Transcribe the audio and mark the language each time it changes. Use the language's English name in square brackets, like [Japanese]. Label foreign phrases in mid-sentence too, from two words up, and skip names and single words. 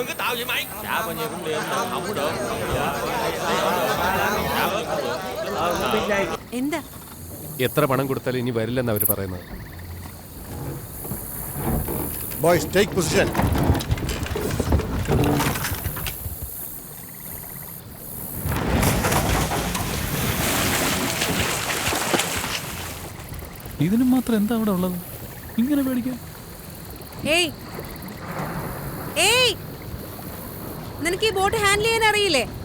[Vietnamese] Sao vậy mày? Dạ bao nhiêu cũng được, không có được. [Malayalam] എന്താ എത്ര പണം കൊടുത്താലും ഇനി വരില്ലെന്ന് അവർ പറയുന്നത്. [English] Boys, take position. [Malayalam] ഇതിനും മാത്രം എന്താ അവിടെ ഉള്ളത്? ഇങ്ങനെ പേടിക്കാൻ? ഏയ് ഏയ് നിനക്ക് ഈ [English] boat handle [Malayalam] ചെയ്യാൻ അറിയില്ലേ?